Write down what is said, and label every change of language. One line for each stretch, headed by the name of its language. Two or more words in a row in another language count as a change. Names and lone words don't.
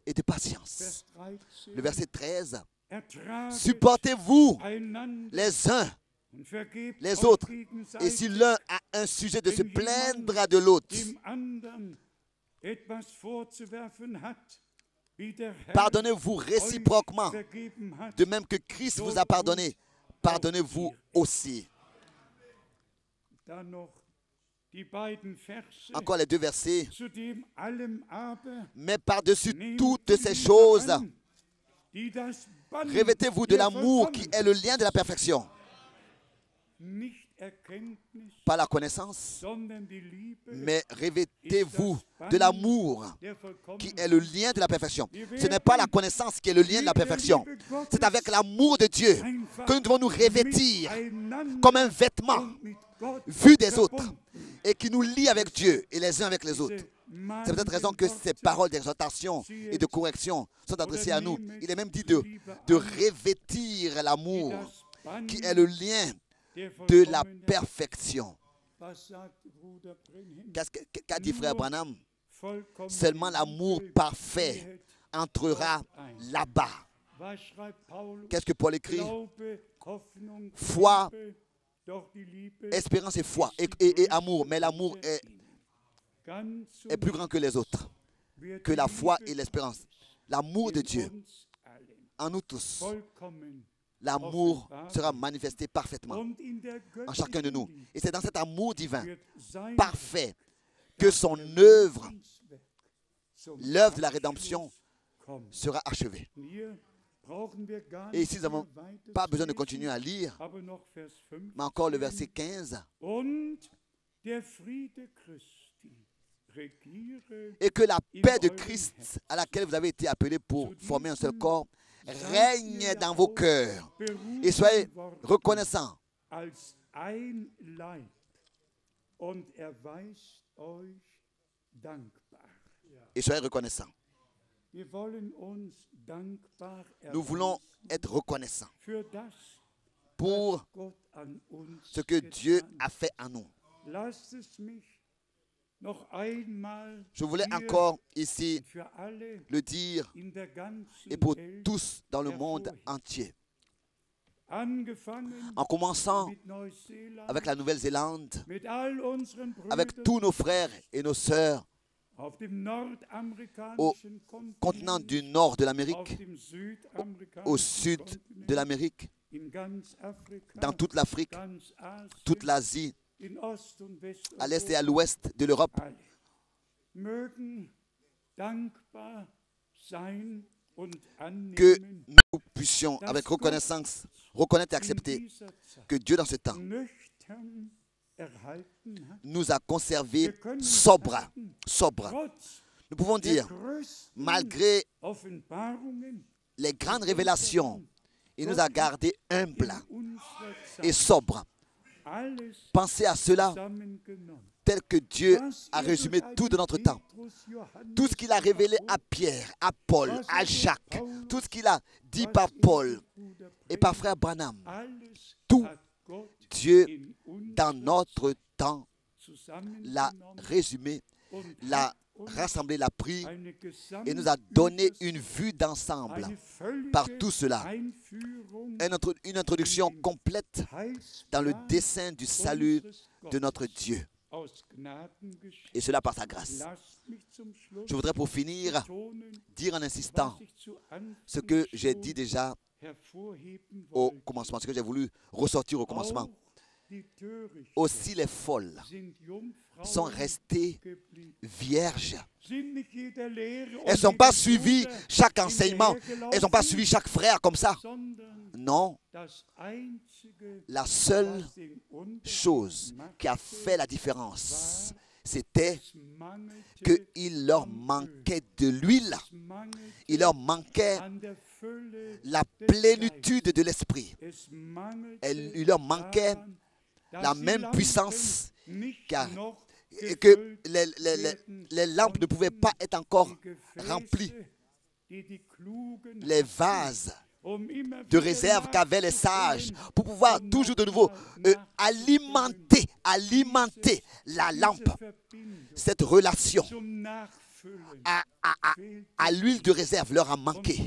French: et de patience.
German: Vers
French: Le 13. verset 13.
German: Ertraget
French: Supportez-vous
German: einander
French: les uns
German: und vergebt
French: les
German: euch
French: autres. Et
German: gegenseitig,
French: si l'un a un sujet de se
German: wenn
French: plaindre
German: jemand
French: de l'autre,
German: dem anderen etwas vorzuwerfen hat, wie der Herr
French: pardonnez-vous
German: euch
French: réciproquement.
German: vergeben hat,
French: De même que Christ vous a pardonné, pardonnez-vous aussi.
German: dann noch die beiden Verse,
French: Encore les deux versets.
German: zu dem allem aber
French: Mais par-dessus
German: nehmt
French: toutes
German: die
French: ces
German: Liebe
French: choses,
German: an, die das Band
French: revêtez-vous de
German: der
French: l'amour qui
German: Vollkommenheit,
French: est le lien de la perfection.
German: nicht Erkenntnis,
French: Pas la connaissance,
German: sondern die Liebe
French: mais revêtez-vous de l'amour
German: der
French: qui
German: Vollkommenheit.
French: est le lien de la perfection. Ce n'est pas la connaissance qui est le lien de la perfection. C'est avec l'amour de Dieu que nous devons nous revêtir
German: Miteinander
French: comme un vêtement
German: und mit Gott
French: vu des autres
German: verbunden.
French: et qui nous lie avec Dieu et les uns avec les autres.
German: Diese
French: C'est peut-être raison que ces paroles d'exhortation et de correction sont adressées à nous. Il est même dit de revêtir l'amour
German: das Band
French: qui est le lien
German: der
French: de la
German: Vollkommenheit.
French: perfection.
German: Was sagt Bruder Brenhem?
French: Qu'a dit frère Branham?
German: Vollkommene
French: Seulement l'amour
German: Liebe
French: parfait
German: geht
French: entrera
German: Gott ein.
French: là-bas.
German: Was schreibt Paulus?
French: Qu'est-ce que Paul écrit?
German: Glaube, Hoffnung,
French: Foi,
German: Liebe, doch die Liebe
French: Espérance et foi
German: ist
French: et
German: die
French: amour.
German: größte
French: Mais l'amour
German: unter ihnen. Ganz
French: est plus grand que les autres,
German: wird
French: que
German: die
French: la foi
German: Liebe
French: et l'espérance. L'amour de
German: in
French: Dieu
German: uns allen
French: en nous tous.
German: vollkommen
French: L'amour sera manifesté parfaitement
German: und in der
French: en chacun de nous.
German: göttlichen Liebe
French: Et c'est dans cet amour divin,
German: wird sein
French: parfait, que son œuvre,
German: Lebenswerk zum
French: l'œuvre de la rédemption,
German: Abschluss kommt.
French: sera achevée.
German: Hier brauchen wir gar
French: Et
German: nicht
French: ici, nous n'avons
German: mehr weiter
French: pas
German: zu
French: besoin de
German: lesen,
French: continuer à lire,
German: aber noch Vers 5.
French: mais encore le verset 15.
German: Und der Friede Christi regiere
French: Et que la paix de Christ, à laquelle vous avez été appelés pour former un seul corps, règne dans vos cœurs. Et soyez reconnaissants.
German: als ein Leib und erweist euch dankbar.
French: Et soyez reconnaissants.
German: Wir wollen uns dankbar
French: Nous voulons
German: erweisen
French: être reconnaissants
German: für das,
French: pour
German: was Gott an uns
French: ce que Dieu
German: getan
French: a fait en nous.
German: hat. Lasst es mich noch einmal
French: Je voulais
German: hier
French: encore ici
German: für alle
French: le dire
German: in der ganzen
French: et pour
German: Welt
French: tous dans le monde entier.
German: angefangen
French: En commençant
German: mit Neuseeland,
French: avec la Nouvelle-Zélande,
German: mit all unseren
French: avec
German: Brüdern
French: tous nos frères et nos sœurs
German: auf dem nordamerikanischen
French: au continent du nord de
German: auf
French: l'Amérique,
German: dem südamerikanischen
French: au sud
German: Kontinent,
French: de l'Amérique,
German: in ganz Afrika,
French: dans toute l'Afrique,
German: ganz Asien,
French: toute l'Asie,
German: in Ost- und
French: à l'est et à
German: Westeuropa,
French: l'ouest de l'Europe.
German: alle mögen dankbar sein und
French: Que
German: annehmen
French: nous puissions, avec reconnaissance, reconnaître et
German: in
French: accepter
German: dieser Zeit
French: que Dieu, dans ce temps,
German: nüchtern erhalten hat.
French: nous a conservés
German: Wir können
French: sobres.
German: sagen,
French: Sobres.
German: trotz
French: Nous pouvons
German: der
French: dire,
German: größten
French: malgré
German: Offenbarungen
French: les grandes révélations, il nous a gardés humbles
German: in unserer
French: et
German: Zeit
French: sobres.
German: alles
French: Pensez à cela
German: zusammengenommen.
French: tel que Dieu
German: Was
French: a
German: er
French: résumé
German: durch
French: tout de
German: einen
French: notre temps.
German: Petrus, Johannes
French: Tout ce qu'il a révélé à Pierre, à Paul,
German: was
French: à
German: er durch
French: Jacques,
German: Paulus,
French: tout ce qu'il a dit
German: was
French: par
German: er
French: Paul
German: durch Bruder
French: et par
German: Brenhem,
French: frère Branham,
German: alles
French: tout
German: hat Gott
French: Dieu,
German: in unserer
French: dans notre temps,
German: zusammengenommen
French: l'a résumé,
German: und
French: l'a
German: hat uns
French: rassemblé, l'a pris
German: eine
French: et nous a donné
German: Gesamtübersicht,
French: une vue d'ensemble
German: eine völlige
French: par tout cela.
German: Einführung
French: Une introduction complète dans le
German: Heilsplan
French: dessein du salut
German: unseres
French: de notre
German: Gottes
French: Dieu.
German: aus Gnadengeschenk.
French: Et cela par sa grâce.
German: Lasst mich zum Schluss
French: Je voudrais pour finir
German: betonen,
French: dire en insistant
German: was ich zu Anfang
French: ce que j'ai
German: schon
French: dit déjà
German: hervorheben
French: au
German: wollte.
French: commencement, ce que j'ai voulu ressortir au commencement.
German: Auch die Törichten
French: Aussi les folles
German: sind Jungfrauen
French: sont restées
German: geblieben.
French: vierges.
German: Sind nicht jeder Lehre und
French: Elles ne sont
German: jedem
French: pas suivies
German: Bruder
French: chaque enseignement.
German: hinterhergelaufen,
French: Elles n'ont pas suivi chaque frère comme ça.
German: sondern
French: Non,
German: das Einzige,
French: la seule
German: was den Unterschied
French: chose qui a
German: machte,
French: fait la différence, c'était
German: es mangelte
French: qu'il leur manquait de l'huile.
German: es mangelte
French: Il leur manquait
German: an der Fülle
French: la
German: des
French: plénitude de l'esprit.
German: Geistes. Es mangelte
French: Il leur manquait
German: daran, dass
French: la
German: die
French: même
German: Lampen
French: puissance
German: nicht
French: car-
German: noch
French: et que
German: gefüllt
French: les lampes ne pouvaient pas être encore
German: die Gefäße,
French: remplies.
German: die die Klugen
French: Les
German: hatten,
French: vases de réserve qu'avaient les sages pour pouvoir toujours de nouveau alimenter la lampe, cette relation à l'huile de réserve leur a manqué.